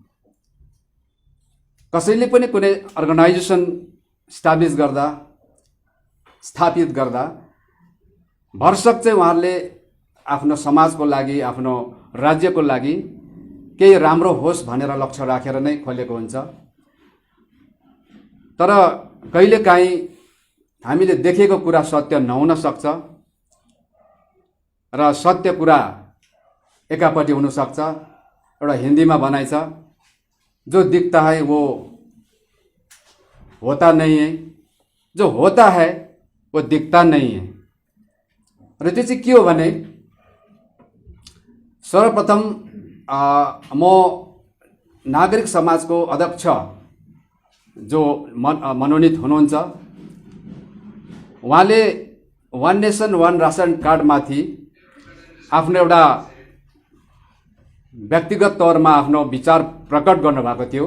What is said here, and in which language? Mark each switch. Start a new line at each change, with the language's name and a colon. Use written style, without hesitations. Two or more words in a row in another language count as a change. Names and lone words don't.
Nepali: कसैले पनि कुनै अर्गनाइजेसन स्थापित गर्दा भरसक चाहिँ उहाँहरूले आफ्नो समाजको लागि आफ्नो राज्यको लागि केही राम्रो होस् भनेर लक्ष्य राखेर नै खोलेको हुन्छ। तर कहिलेकाहीँ हामीले देखेको कुरा सत्य नहुन सक्छ र सत्य कुरा एकापट्टि हुन सक्छ। एउटा हिन्दीमा भनाइ छ,
Hindi: जो दिखता है वो होता नहीं है, जो होता है वो दिखता नहीं है।
Nepali: र त्यो चाहिँ के हो भने सर्वप्रथम म नागरिक समाजको अध्यक्ष जो मनोनित हुनुहुन्छ उहाँले
English: one nation one ration card
Nepali: माथि आफ्नो एउटा व्यक्तिगत तौरमा आफ्नो विचार प्रकट गर्नुभएको थियो।